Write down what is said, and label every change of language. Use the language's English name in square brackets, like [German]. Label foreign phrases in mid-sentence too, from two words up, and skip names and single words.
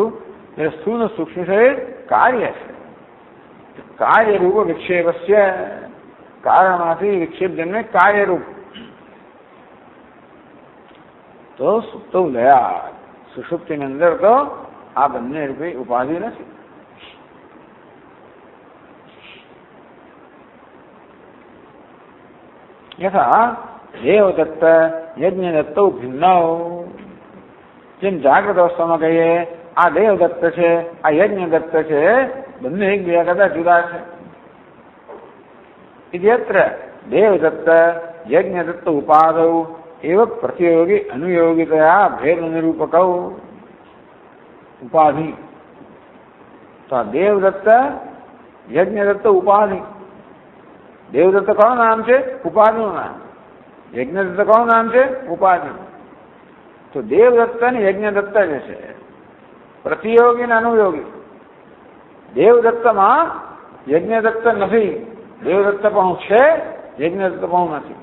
[Gujarati] એટલે સ્થૂળ અને સૂક્ષ્મ શરીર કાર્ય છે, કાર્યરૂપ વિક્ષેપસ્ય, કારણમાંથી વિક્ષેપ જન્મે કાર્યરૂપ। તો સુપ્તો લયા, સુષુપ્તિની અંદર તો આ બંને રૂપે ઉપાધિ નથી। [Sanskrit] यथा देवदत्त यज्ञदत्तौ भिन्नौ, [Gujarati] જેમ જાગ્રત અવસ્થામાં કહીએ આ દેવદત્ત છે આ યજ્ઞદત્ત છે, બંને એકબીજા કરતા જુદા છે। [Sanskrit] इत्यत्र देवदत्त यज्ञदत्त उपादौ एव प्रतियोगी अनुयोगितया भेद निरूपकौ उपाधि। [Gujarati] તો દેવદત્ત યજ્ઞદત્ત ઉપાધિ, દેવદત્ત કોનું નામ છે? ઉપાધિનું નામ। યજ્ઞદત્ત કોનું નામ છે? ઉપાધિ. તો દેવદત્ત ને યજ્ઞદત્ત જે છે પ્રતિયોગી ને અનુયોગી. દેવદત્તમાં યજ્ઞદત્ત નથી, દેવદત્ત પણ છે, યજ્ઞદત્ત પણ નથી.